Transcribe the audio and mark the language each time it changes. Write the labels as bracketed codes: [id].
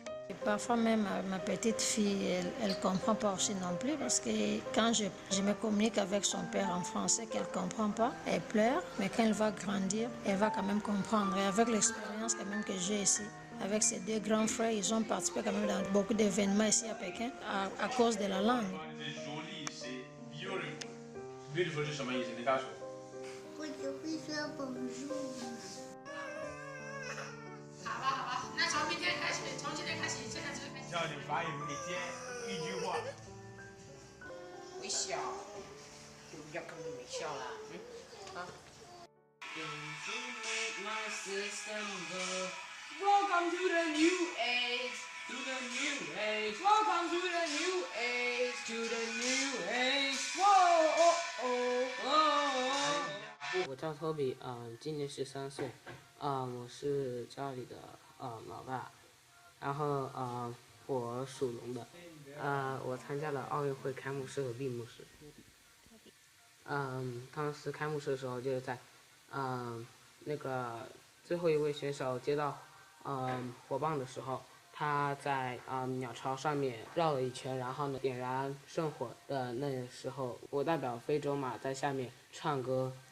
[fr] Et parfois même ma petite fille, elle ne comprend pas aussi non plus parce que quand je me communique avec son père en français qu'elle ne comprend pas, elle pleure, mais quand elle va grandir, elle va quand même comprendre. Et avec l'expérience quand même que j'ai ici, avec ces 2 grands frères, ils ont participé quand même dans beaucoup d'événements ici à Pékin à cause de la langue. [zh] Beautiful 是什么意思？你告诉我。我只会说 bonjour。好吧，那从明天开始，从今天开始，现在只是开始。叫你法语每天1句话。微笑，就不要跟你微笑了。 [en] Welcome to the new age, to the new age. Welcome to the new age, to the new age. Whoa, oh, oh, oh. [zh] 我叫 Toby，今年13岁，我是家里的老大，然后我属龙的，我参加了奥运会开幕式和闭幕式，当时开幕式的时候就是在那个最后一位选手接到火棒的时候，他在鸟巢上面绕了一圈，然后呢点燃圣火的那时候，我代表非洲嘛，在下面唱歌。